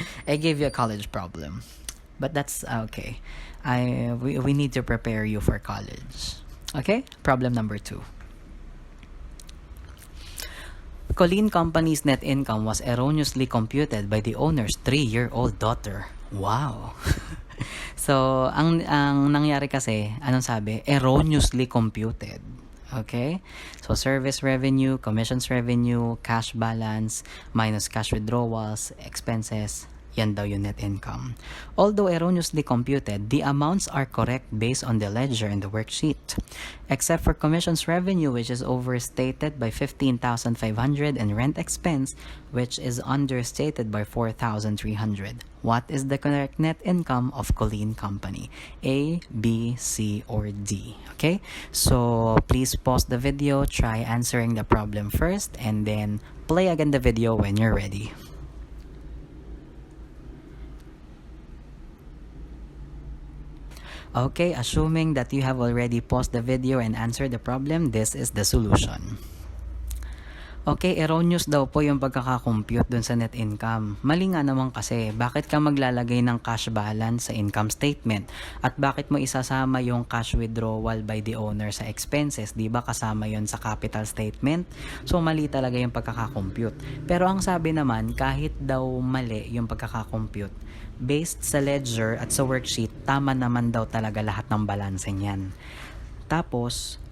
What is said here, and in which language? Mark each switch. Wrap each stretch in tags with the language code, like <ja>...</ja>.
<en>I gave you a college problem. But that's okay. We need to prepare you for college. Okay? Problem number 2. Colleen Company's net income was erroneously computed by the owner's 3-year-old daughter. Wow.</en> <tl>So, ang nangyari kasi, anong sabi?</tl> <en>Erroneously computed. Okay? So, service revenue, commissions revenue, cash balance, minus cash withdrawals, expenses,</en> <tl>yan daw yung</tl> <en>net income. Although erroneously computed, the amounts are correct based on the ledger in the worksheet. Except for commissions revenue, which is overstated by 15,500, and rent expense, which is understated by 4,300. What is the correct net income of Colleen Company? A, B, C, or D? Okay? So, please pause the video, try answering the problem first, and then play again the video when you're ready. Okay, assuming that you have already paused the video and answered the problem, this is the solution.</en> <tl>Okay, erroneous daw po yung pagkakakompute dun sa net income. Mali nga naman kasi, bakit ka maglalagay ng cash balance sa income statement? At bakit mo isasama yung</tl> <en>cash withdrawal by the owner</en> <tl>sa expenses? Di ba kasama yon sa capital statement? So, mali talaga yung pagkakakompute. Pero ang sabi naman, kahit daw mali yung pagkakakompute, based sa ledger at sa worksheet, tama naman daw talaga lahat ng balancing yan. Tapos,</tl>